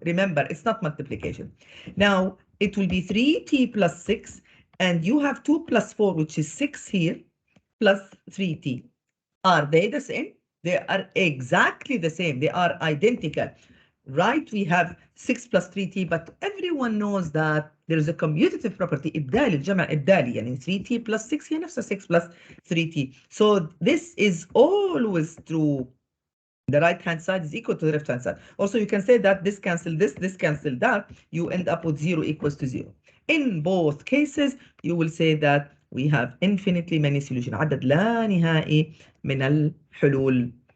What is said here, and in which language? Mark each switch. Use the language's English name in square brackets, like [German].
[English] Remember, it's not multiplication. Now, it will be 3t plus 6, and you have 2 plus 4, which is 6 here, plus 3t. Are they the same? They are exactly the same. They are identical. Right? We have 6 plus 3t, but everyone knows that there is a commutative property. [Arabic] إبدالي الجمع إبدالي يعني [English] 3t plus 6 [Arabic] هي نفسها [English] 6 plus 3t. So this is always true. The right hand side is equal to the left hand side. Also, you can say that this cancel this cancel that. You end up with 0 equals to 0. In both cases, you will say that we have infinitely many solutions. [Arabic] عدد لا نهائي من الحلول.